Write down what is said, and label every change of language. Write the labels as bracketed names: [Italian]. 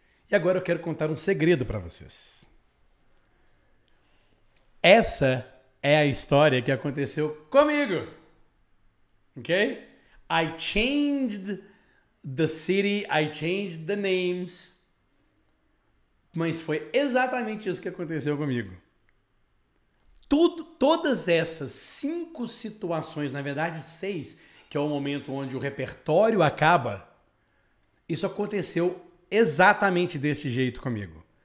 [Portuguese] E agora eu quero contar um segredo para vocês. Essa é a história que aconteceu comigo. Okay? [English] I changed the city, I changed the names. [Portuguese] Mas foi exatamente isso que aconteceu comigo. Todas essas 5 situações, na verdade 6, que é o momento onde o repertório acaba, isso aconteceu exatamente desse jeito comigo.